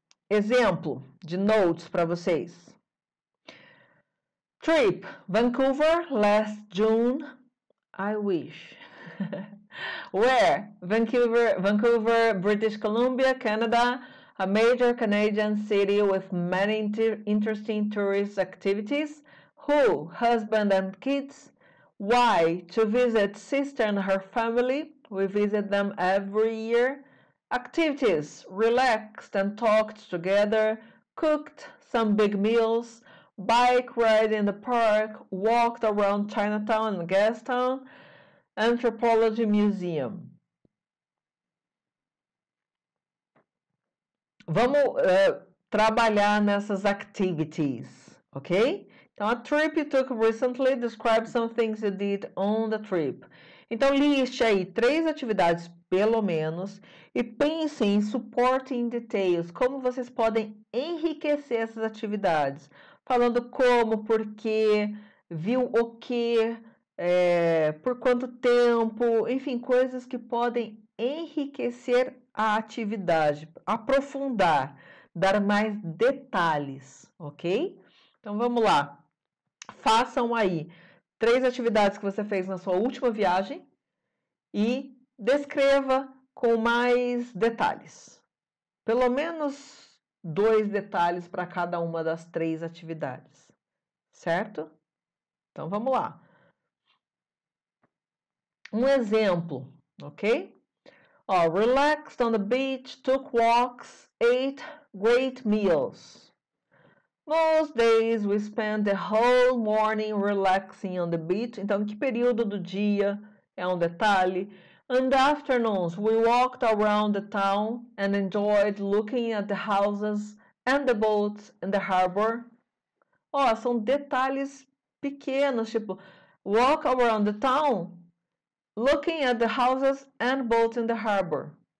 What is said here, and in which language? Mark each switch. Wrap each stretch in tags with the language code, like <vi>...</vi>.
<pt>Exemplo de notes para vocês.</pt> <en>Trip, Vancouver, last June. I wish. Where? Vancouver, British Columbia, Canada, a major Canadian city with many interesting tourist activities. Who? Husband and kids. Why? To visit sister and her family. We visit them every year. Activities: relaxed and talked together, cooked some big meals, bike ride in the park, walked around Chinatown and Gastown, Anthropology Museum.</en> <pt>Vamos trabalhar nessas activities, ok?</pt> <en>Então, a trip you took recently, describe some things you did on the trip.</en> <pt>Então, liste aí 3 atividades, pelo menos, e pense em</pt> <en>supporting details,</en> <pt>como vocês podem enriquecer essas atividades. Falando como, por quê, viu o quê, por quanto tempo, enfim, coisas que podem enriquecer a atividade, aprofundar, dar mais detalhes, ok? Então, vamos lá. Façam aí 3 atividades que você fez na sua última viagem e descreva com mais detalhes. Pelo menos 2 detalhes para cada uma das 3 atividades, certo? Então, vamos lá. Um exemplo, ok?</pt> <en>Relaxed on the beach, took walks, ate great meals. Most days we spend the whole morning relaxing on the beach.</en> <pt>Então, que período do dia é um detalhe.</pt> <en>In the afternoons, we walked around the town and enjoyed looking at the houses and the boats in the harbor.</en> <pt>São detalhes pequenos, tipo,</pt> <en>walk around the town, looking at the houses and boats in the harbor.</en>